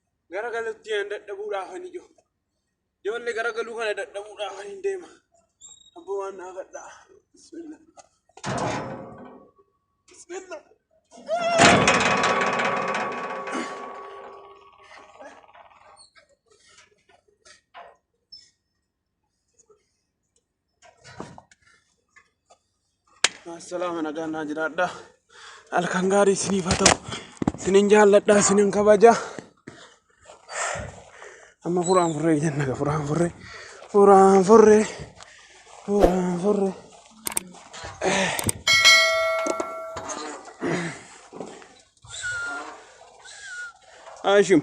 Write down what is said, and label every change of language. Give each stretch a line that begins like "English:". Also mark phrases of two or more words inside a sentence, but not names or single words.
Oromo: garagalutti an dadhabuudhaaf ani jiru. Ijoollee garagaluu kana dadhabuudhaaf ani deema. Abboo waan naa gadhaa. Bismillah. Bismillah.
Arabic: السلام عليكم
Oromo: najiraadha. Halkan gaarii isiniif haa ta'u. Isinin jaalladha, isinin kabaja. Amma furaan furree jenna ga furaan furree. Furaan furree. Furaan furree. Hashim.